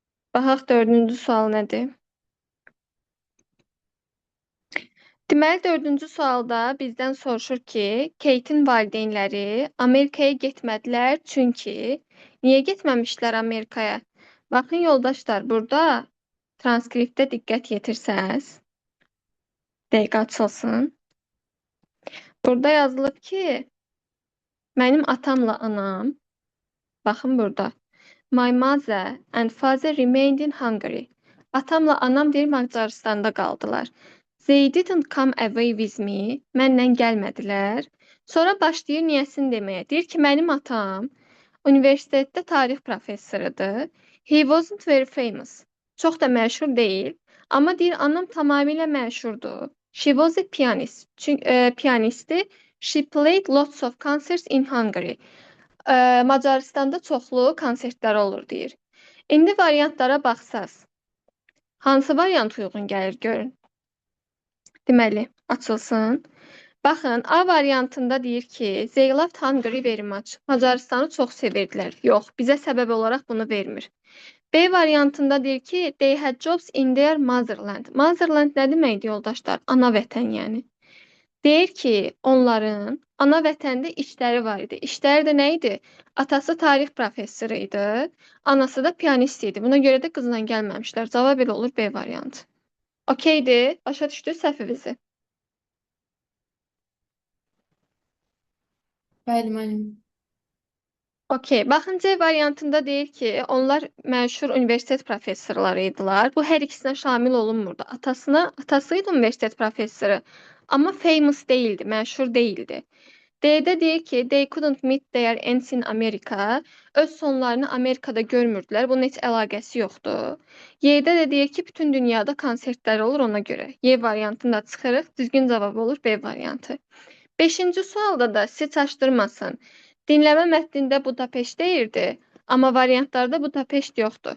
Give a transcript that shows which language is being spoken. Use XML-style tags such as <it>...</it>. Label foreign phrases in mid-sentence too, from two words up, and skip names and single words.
<az>Baxaq dördüncü sual nədir? Deməli, dördüncü sualda bizdən soruşur ki, Kate-in valideynləri Amerikaya getmədilər çünki niyə getməmişlər Amerikaya? Baxın yoldaşlar, burada transkriptə diqqət yetirsəz, dəqiqə açılsın. Burada yazılıb ki, mənim atamla anam, baxın burada.</az> <en>My mother and father remained in Hungary.</en> <az>Atamla anam deyir Macaristanda qaldılar.</az> <en>They didn't come away with me.</en> <az>Mənlə gəlmədilər. Sonra başlayır niyəsini deməyə. Deyir ki, mənim atam universitetdə tarix professorudur.</az> <en>He wasn't very famous.</en> <az>Çox da məşhur deyil. Amma deyir anam tamamilə məşhurdur.</az> <en>She was a pianist.</en> <az>Çünki pianisti.</az> <en>She played lots of concerts in Hungary.</en> <az>Macaristanda çoxlu konsertlər olur deyir. İndi variantlara baxsaz, hansı variant uyğun gəlir görün. Deməli, açılsın. Baxın, A variantında deyir ki,</az> <en>they loved Hungary very much.</en> <az>Macaristanı çox sevirdilər. Yox, bizə səbəb olaraq bunu vermir. B variantında deyir ki,</az> <en>they had jobs in their motherland.</en> <az>Motherland nə deməkdir yoldaşlar? Ana vətən yəni. Deyir ki, onların ana vətəndə işləri var idi. İşləri də nə idi? Atası tarix professoru idi, anası da pianist idi. Buna görə də qızla gəlməmişlər. Cavab elə olur B variantı. Okeydir, başa düşdü səhvimizi. Bəli, müəllim. Okey, baxın C variantında deyir ki, onlar məşhur universitet professorları idilər. Bu hər ikisinə şamil olunmurdu. Atası idi universitet professoru, amma famous değildi, məşhur değildi. D'də deyir ki,</az> <en>they couldn't meet their ends in America.</en> <az>Öz sonlarını Amerikada görmürdülər. Bunun heç əlaqəsi yoxdur. Y'də də deyir ki, bütün dünyada konsertlər olur ona görə. Y variantını da çıxırıq. Düzgün cavab olur B variantı. 5-ci sualda da sizi çaşdırmasın. Dinləmə mətnində Budapeşt deyirdi, amma variantlarda Budapeşt yoxdur.</az>